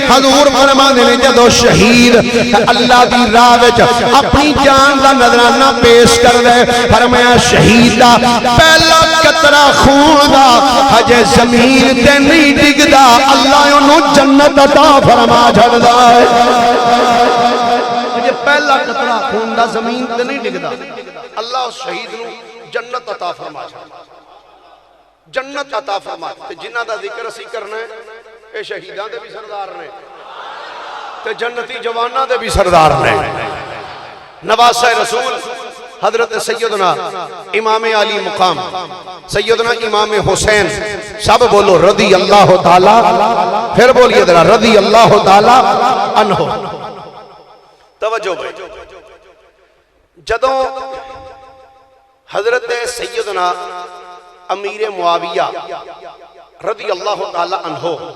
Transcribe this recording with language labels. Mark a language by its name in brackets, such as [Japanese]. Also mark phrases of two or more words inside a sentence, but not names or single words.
[Punjabi] حضور فرمانے نے جدو شہید اللہ دی راہ وچ اپنی جان دا نذرانہ پیش کر دے، فرمایا شہید دا پہلا قطرہ خون دا ہجے زمین تے نہیں ڈگدا، اللہ انہوں جنت عطا فرما چھڑدا ہے۔ یہ پہلا قطرہ خون دا زمین تے نہیں ڈگدا، اللہ اس شہید نو جنت عطا فرما چھڑدا، جنت عطا فرما۔ تے جنہ دا ذکر اسی کرنا ہے، اے شہیدان دے بھی سردار نے تے جنتی جوانہ دے بھی سردار نے۔ [Urdu] نواسہ رسول حضرت سیدنا امام علی مقام سیدنا امام حسین، سب بولو رضی اللہ تعالی، پھر بولیے ذرا رضی اللہ تعالی عنہ۔ [Punjabi] توجہ بھائی، جدوں حضرت سیدنا امیر معاویہ رضی اللہ تعالی عنہ